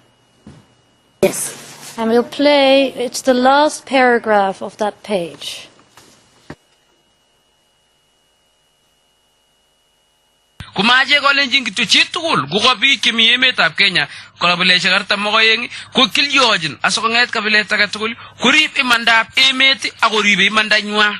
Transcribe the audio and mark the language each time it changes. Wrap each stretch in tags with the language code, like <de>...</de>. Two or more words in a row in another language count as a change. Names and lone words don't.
<en>Yes. And we'll play, it's the last paragraph of that page.</en> <kln>Kumaje kolenjin kitu chitugul kukobi kimi emetab Kenya kolabulesha kartam mokoyengi ko kilyojin asokonget kabilet age tugul kurib imandab emet akoribe imandanywa.</kln>